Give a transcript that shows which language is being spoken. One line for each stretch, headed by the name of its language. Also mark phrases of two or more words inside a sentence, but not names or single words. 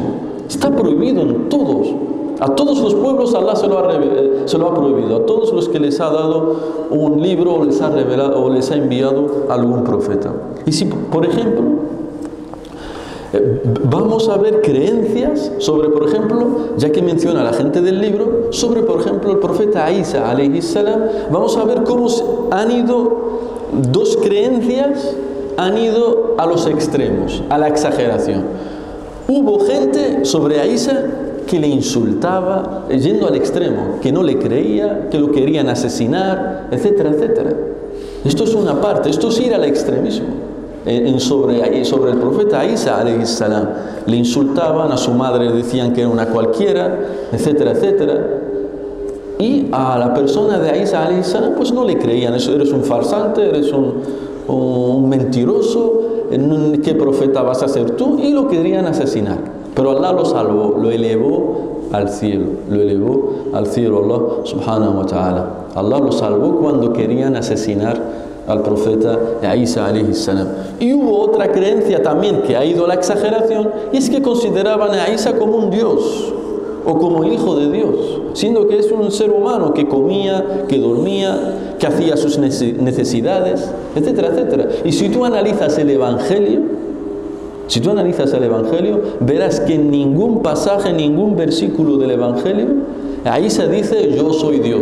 Spanish: Está prohibido en todos. A todos los pueblos Allah se lo ha prohibido, a todos los que les ha dado un libro o les ha revelado o les ha enviado algún profeta. Y si, por ejemplo, vamos a ver creencias sobre, por ejemplo, ya que menciona a la gente del libro, sobre, por ejemplo, el profeta Isa
Arabic: alayhi salam,
Spanish: vamos a ver cómo dos creencias han ido a los extremos, a la exageración. Hubo gente sobre Isa que le insultaba, yendo al extremo, que no le creía, que lo querían asesinar, etcétera, etcétera. Esto es una parte, esto es ir al extremismo. Sobre el profeta Isa
Arabic: alayhi salam,
Spanish: le insultaban, a su madre decían que era una cualquiera, etcétera, etcétera. Y a la persona de Isa
Arabic: alayhi salam
Spanish: pues no le creían: eres un farsante, eres un mentiroso, ¿qué profeta vas a ser tú? Y lo querían asesinar. Pero Allah lo salvó, lo elevó al cielo,
Arabic: Allah subhanahu wa ta'ala.
Spanish: Allah lo salvó cuando querían asesinar al profeta Isa
Arabic: alayhi salam.
Spanish: Y hubo otra creencia también que ha ido a la exageración, y es que consideraban a Isa como un Dios o como el hijo de Dios, siendo que es un ser humano que comía, que dormía, que hacía sus necesidades, etcétera, etcétera. Y si tú analizas el Evangelio, verás que en ningún pasaje, en ningún versículo del Evangelio, ahí se dice yo soy Dios.